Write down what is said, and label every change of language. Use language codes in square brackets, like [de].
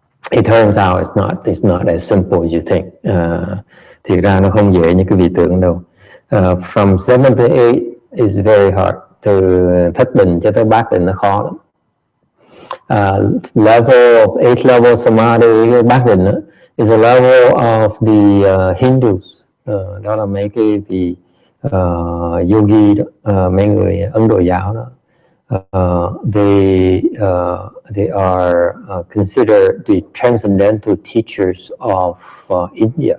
[en] It turns out it's not as simple as you think. [vi] Thì ra nó không dễ như cái vị tưởng đâu. [en] From 7 to 8 is very hard. [vi] Từ thất định cho tới bát định nó khó lắm. [en] Level of 8th level samadhi, [vi] bát định [en] is a level of the Hindus. [vi] Đó là mấy cái vị yogi đó, mấy người Ấn Độ giáo đó. [en] they are considered the transcendental teachers of India.